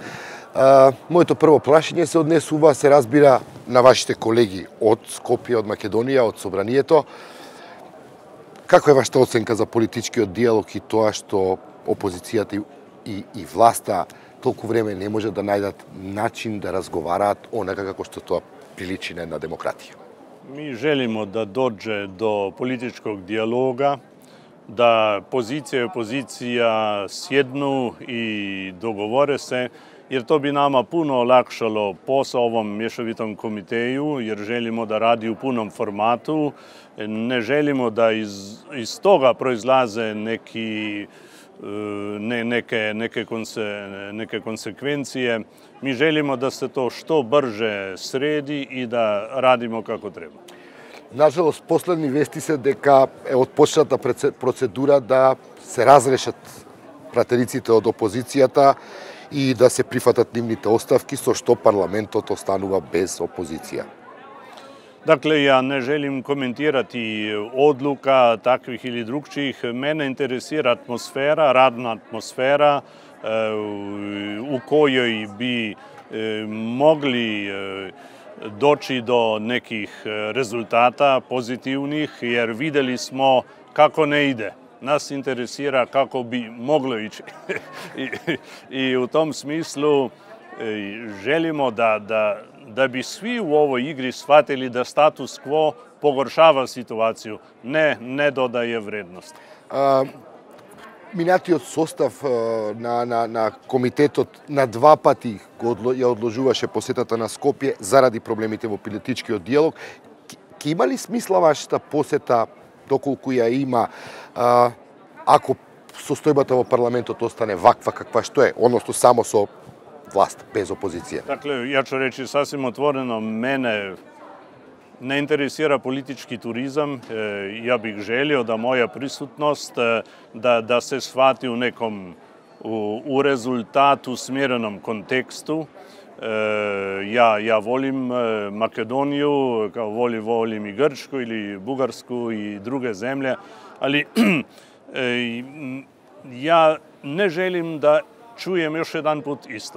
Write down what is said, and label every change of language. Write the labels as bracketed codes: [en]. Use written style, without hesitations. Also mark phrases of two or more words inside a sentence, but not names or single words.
[mk] Моето прво прашање се однесува, се разбира, на вашите колеги од Скопје, од Македонија, од Собранието. Како е вашата оценка за политичкиот диалог и тоа што опозицијата и власта толку време не може да најдат начин да разговараат онака како што тоа приличи на една демократија? [hr] Mi želimo da dođe do političkog dijaloga, da pozicija i opozicija sjednu i dogovore se, jer to bi nama puno olakšalo posao ovom mješovitom komiteju, jer želimo da radi u punom formatu. Ne želimo da iz toga proizlaze neke konsekvencije. Mi želimo da se to što brže sredi i da radimo kako treba. [mk] Нажалост, последни вести се дека е отпочната процедура да се разрешат пратериците од опозицијата и да се прифатат нивните оставки, со што парламентот останува без опозиција. [hr] Dakle, ja ne želim komentirati odluka takvih ili drugčijih. Mene interesira atmosfera, radna atmosfera u kojoj bi mogli doći do nekih rezultata pozitivnih, jer videli smo kako ne ide. Nas interesira kako bi moglo ići. I u tom smislu želimo da bi svi u ovoj igri shvatili da [la] status quo [hr] pogoršava situaciju, ne dodaje vrednost. [mk] Минатиот состав на комитетот на два пати ја одложуваше посетата на Скопје заради проблемите во политичкиот диалог. Ке има ли смисла вашата посета, доколку ја има, ако состојбата во парламентот остане ваква каква што е, односно само со власт, без опозиција? [hr] Dakle, ja ću reći sasvim otvoreno, mene ne interesira politički turizam. Ja bih želio da moja prisutnost da se shvati u nekom u rezultatu smjerenom kontekstu. Ja volim Makedoniju, kao volim i Grčku ili Bugarsku i druge zemlje, ali ja ne želim da čujem još jedan put isto.